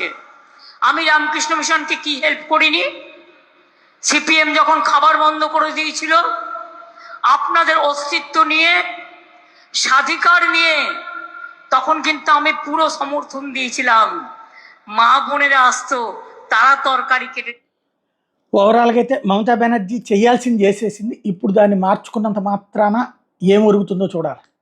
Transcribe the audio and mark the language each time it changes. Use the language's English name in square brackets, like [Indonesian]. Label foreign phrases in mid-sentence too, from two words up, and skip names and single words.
[Bangla] আমি রামকৃষ্ণ মিশনকে কি হেল্প করিনি? সিপিএম যখন খাবার বন্ধ করে দিয়েছিল, আপনাদের অস্তিত্ব নিয়ে, স্বাধিকার নিয়ে, তখন কিন্তু আমি পুরো সমর্থন দিয়েছিলাম। মা বোনেরা আসতো, তারা তরকারি কেটে। [Telugu] ఓవరాల్గా అయితే మమతా బెనర్జీ చేయాల్సింది చేసేసింది. ఇప్పుడు దాన్ని మార్చుకున్నంత మాత్రాన ఏం ఒరుగుతుందో చూడాలి.